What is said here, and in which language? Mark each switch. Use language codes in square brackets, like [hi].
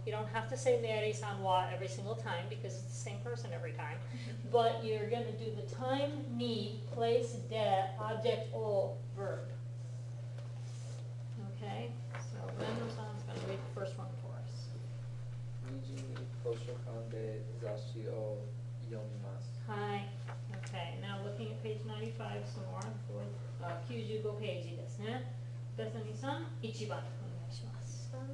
[en] You don't have to say Mary-san wa every single time because it's the same person every time. But you're going to do the time, ni, place, de, object, o, verb. Okay, so Rando-san's going to read the first one for us. [ja] 2時に図書館で雑誌を読みます。はい。 [en] Okay, now looking at page 95 some more. [ja] 95ページですね。ベサニーさん、1番お願いします。